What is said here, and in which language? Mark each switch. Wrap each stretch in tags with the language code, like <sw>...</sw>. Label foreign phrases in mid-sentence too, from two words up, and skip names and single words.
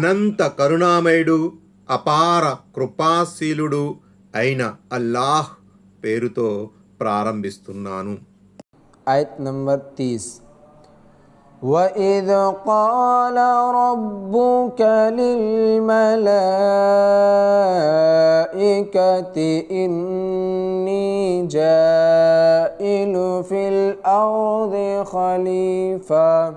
<te>అనంత కరుణామయుడు అపార కృపాశీలుడు అయిన అల్లాహ్ పేరుతో ప్రారంభిస్తున్నాను. ఆయత్ నంబర్ 30.</te> <ar>وَإِذْ قَالَ رَبُّكَ لِلْمَلَائِكَةِ إِنِّي جَاعِلٌ فِي الْأَرْضِ خَلِيفَةً</ar>